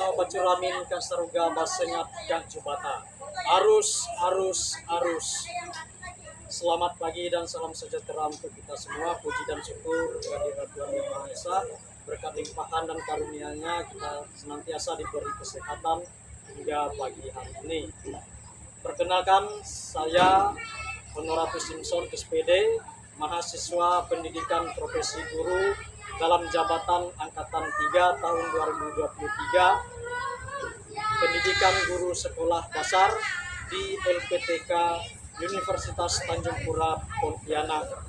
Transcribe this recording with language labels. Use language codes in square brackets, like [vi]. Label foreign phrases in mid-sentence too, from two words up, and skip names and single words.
[knx] Curamin Kasaruga Basengat Gang Jubata. Arus, arus, arus. [id] Selamat pagi dan salam sejahtera untuk kita semua. Puji dan syukur kehadirat Tuhan Yang Maha Esa. Berkat limpahan dan karunia-Nya kita senantiasa diberi kesehatan hingga pagi hari ini. Perkenalkan, saya Honoratus Simpson SPD, mahasiswa pendidikan profesi guru dalam jabatan Angkatan 3 tahun 2023, pendidikan guru sekolah dasar di LPTK Universitas Tanjung Pura Pontianak.